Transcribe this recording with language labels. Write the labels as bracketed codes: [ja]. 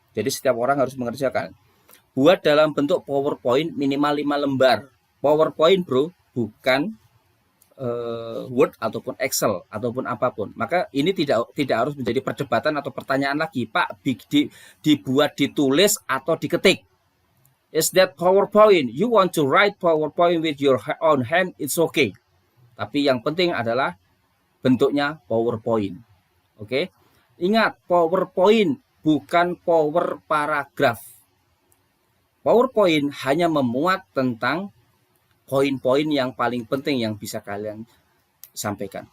[id] Jadi setiap orang harus mengerjakan. Buat dalam bentuk PowerPoint minimal 5 lembar. PowerPoint, bro, bukan Word ataupun Excel ataupun apapun. Maka ini tidak harus menjadi perdebatan atau pertanyaan lagi, Pak, dibuat, ditulis atau diketik. [en] Is that PowerPoint? You want to write PowerPoint with your own hand? It's okay. [id] Tapi yang penting adalah bentuknya PowerPoint. Oke? Ingat, PowerPoint bukan power paragraf. PowerPoint hanya memuat tentang poin-poin yang paling penting yang bisa kalian sampaikan.